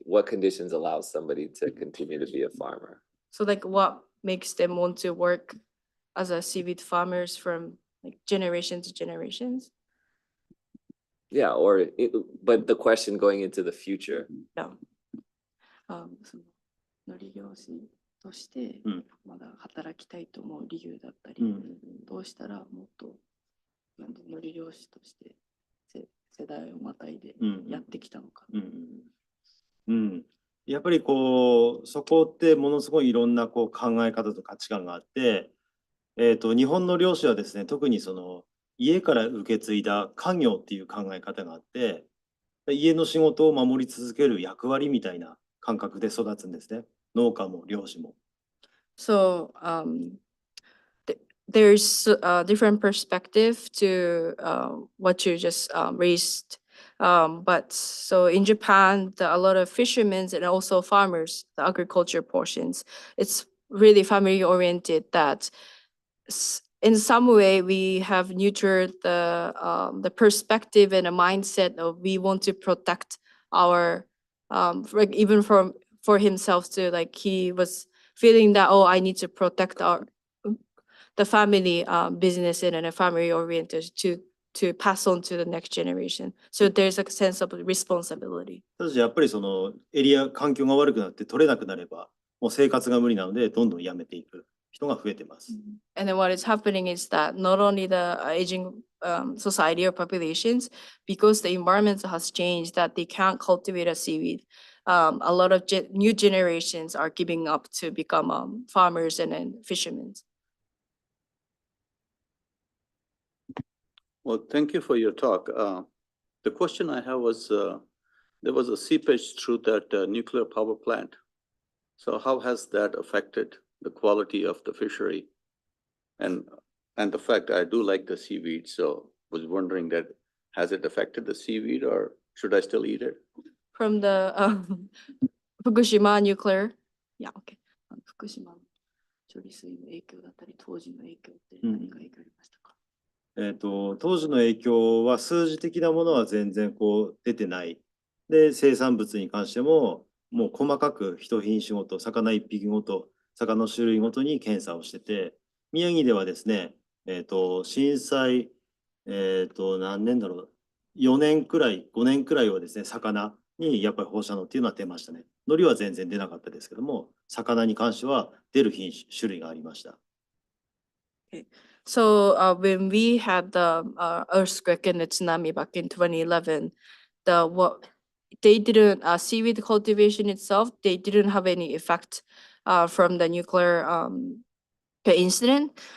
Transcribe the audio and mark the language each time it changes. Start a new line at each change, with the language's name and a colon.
English: What conditions allow somebody to continue to be a farmer? So like what makes them want to work as a seaweed farmers from like generation to generations? Yeah, but the question going into the future. Yeah.
Japanese: その海苔漁師としてまだ働きたいと思う理由だったり、どうしたらもっと海苔漁師として世代をまたいでやってきたのか。やっぱりそこってものすごいいろんな考え方と価値観があって、日本の漁師はですね、特にその家から受け継いだ家業っていう考え方があって、家の仕事を守り続ける役割みたいな感覚で育つんですね。農家も漁師も。
English: So there's a different perspective to what you just raised. But so in Japan, a lot of fishermen and also farmers, the agriculture portions, it's really family oriented that in some way we have nurtured the perspective and a mindset of we want to protect our like even for himself too, like he was feeling that, oh, I need to protect the family business and a family oriented to pass on to the next generation. So there's a sense of responsibility.
Japanese: ただしやっぱりそのエリア環境が悪くなって取れなくなればもう生活が無理なのでどんどんやめていく。人が増えてます。
English: And then what is happening is that not only the aging society or populations, because the environment has changed, that they can't cultivate a seaweed. A lot of new generations are giving up to become farmers and then fishermen. Well, thank you for your talk. The question I have was, there was a seepage through that nuclear power plant. So how has that affected the quality of the fishery? And the fact I do like the seaweed, so was wondering that, has it affected the seaweed or should I still eat it? From the Fukushima nuclear, yeah, okay.
Japanese: 福島の処理水の影響だったり、当時の影響って何か影響ありましたか？当時の影響は数字的なものは全然こう出てない。で、生産物に関しても、もう細かく一品種ごと、魚一匹ごと、魚の種類ごとに検査をしてて、宮城ではですね、震災、何年だろう、4年くらい、5年くらいはですね、魚にやっぱり放射能っていうのは出ましたね。海苔は全然出なかったですけども、魚に関しては出る種類がありました。
English: So when we had the earthquake and the tsunami back in 2011, they didn't seaweed cultivation itself. They didn't have any effect from the nuclear incident.